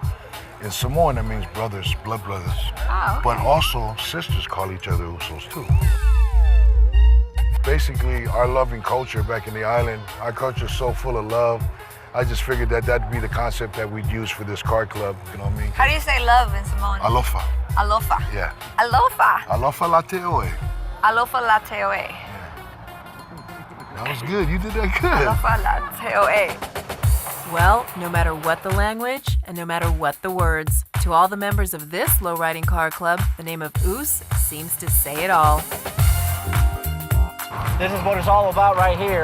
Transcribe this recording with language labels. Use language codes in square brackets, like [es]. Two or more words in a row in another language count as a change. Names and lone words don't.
[en] In Samoan, that means brothers, blood brothers. Oh, okay. But also, sisters call each other Usos, too. Basically, our loving culture back in the island, our culture is so full of love. I just figured that that'd be the concept that we'd use for this car club, you know what I mean? How do you say love in Samoan? [sm] Alofa. Alofa. [en] Yeah. [sm] Alofa. Alofa lateoe. Alofa lateoe. [en] That was good. You did that good. [sm] Alofa lateoe. [en] Well, no matter what the language and no matter what the words, to all the members of this lowriding car club, the name of OOS seems to say it all. This is what it's all about right here.